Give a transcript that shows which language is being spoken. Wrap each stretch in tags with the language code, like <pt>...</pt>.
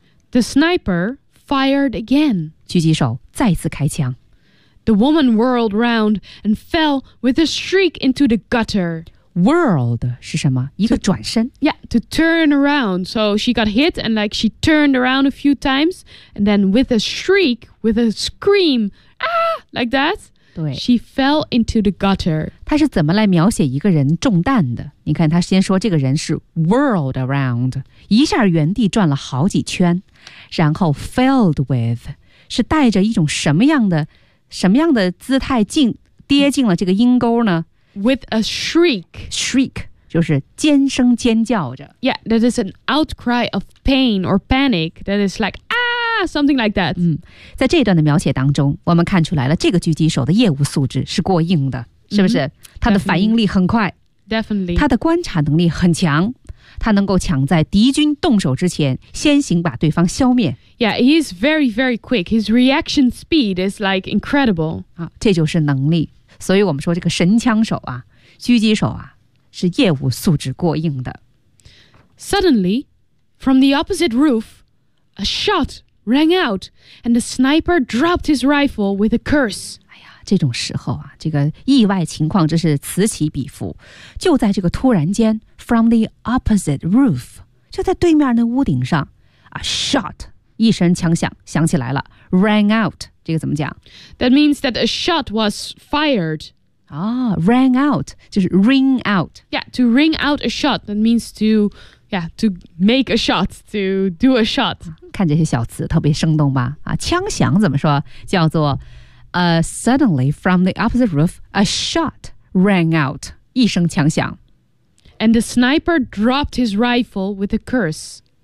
<en>The sniper fired again.</en> <zh>狙击手再次开枪。</zh> <en>The woman whirled round and fell with a shriek into the gutter.</en> <zh>Whirled 是什么？一个转身。</zh> <en>Yeah, to turn around. So she got hit and like she turned around a few times. And then with a shriek, with a scream, ah, like that.</en> <zh>对</zh> <en>She fell into the gutter.</en> <zh>她是怎么来描写一个人中弹的？你看，她先说这个人是 whirled around， 一下原地转了好几圈，然后</zh> <en>filled with</en> <zh>是带着一种什么样的姿态跌进了这个阴沟呢</zh> <en>？With a shriek，</en> <zh>shriek 就是尖声尖叫着。</zh> <en>Yeah， that is an outcry of pain or panic. That is like. Something like that.</en> <zh>在这段的描写当中，我们看出来了这个狙击手的业务素质是过硬的，是不是？</zh> <en>Mm-hmm.</en> <zh>他的反应力很快</zh> <en>，definitely，</en> <zh>他的观察能力很强，他能够抢在敌军动手之前，先行把对方消灭。</zh> <en>Yeah, he is very, very quick. His reaction speed is like incredible.</en> <zh>啊，这就是能力。所以我们说这个神枪手啊，狙击手啊，是业务素质过硬的。</zh> <en>Suddenly, from the opposite roof, a shot. Rang out, and the sniper dropped his rifle with a curse.</en> <zh>哎呀，这种时候啊，这个意外情况真是此起彼伏。就在这个突然间 ，</zh> <en>from the opposite roof，</en> <zh>就在对面的屋顶上 ，</zh> <en>a shot，</en> <zh>一声枪响响起来了。 Rang out， 这个怎么讲</zh> <en>？That means that a shot was fired.</en> <zh>啊 ，rang out 就是 ring out.</zh> <en>Yeah, to ring out a shot. That means to. Yeah, to make a shot, to do a shot.</en> <zh>看这些小词特别生动吧？啊，枪响怎么说？</zh> <en>叫做 suddenly from the opposite roof, a shot rang out.</en> <zh>一声枪响。</zh> <en>And the sniper dropped his rifle with a curse.</en>